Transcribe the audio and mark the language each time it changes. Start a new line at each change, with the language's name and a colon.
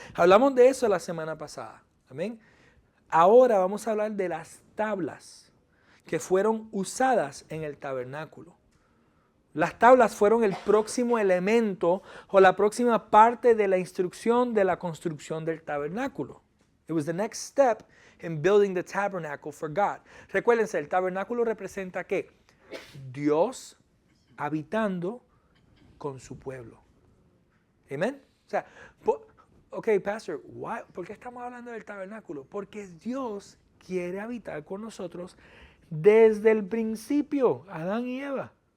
Spanish: Hablamos de eso la semana pasada, amén. Ahora vamos a hablar de las tablas que fueron usadas en el tabernáculo. Las tablas fueron el próximo elemento o la próxima parte de la instrucción de la construcción del tabernáculo.
English: It was the next step in building the tabernacle for God.
Spanish: Recuérdense, el tabernáculo representa ¿qué? Dios habitando con su pueblo. Amén. O sea, ok, pastor, ¿por qué estamos hablando del tabernáculo? Porque Dios quiere habitar con nosotros desde el principio, Adán y Eva.